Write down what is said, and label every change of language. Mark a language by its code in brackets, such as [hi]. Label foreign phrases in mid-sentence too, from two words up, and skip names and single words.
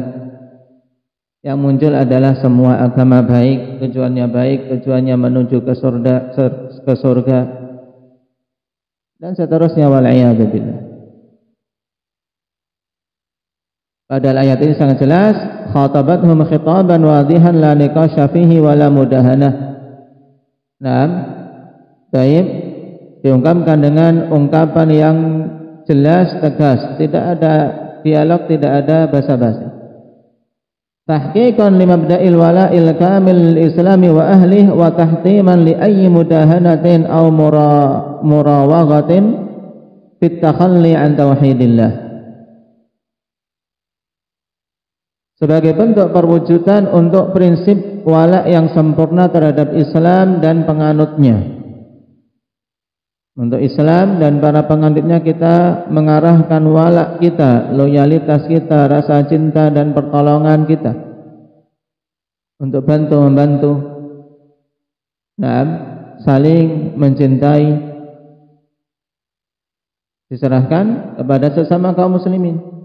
[id] Yang muncul adalah semua agama baik, tujuannya menuju ke surga dan seterusnya, [ar] والعياذ بالله. [id] Padahal ayat ini sangat jelas, [ar] خاطبتهم خطابا واضحا لا نقاش فيه ولا مداهنة. [id] Baik, diungkapkan dengan ungkapan yang jelas, tegas, tidak ada dialog, tidak ada basa-basi. [ar] تحقيقا لمبدأ الولاء الكامل للإسلام وأهله وتحتيما لأي مداهنة أو مراوغة في التخلي عن توحيد الله, [id] sebagai bentuk perwujudan untuk prinsip wala yang sempurna terhadap Islam dan penganutnya. Untuk Islam dan para penganutnya kita mengarahkan wala kita, loyalitas kita, rasa cinta dan pertolongan kita untuk bantu-membantu, saling mencintai, diserahkan kepada sesama kaum muslimin.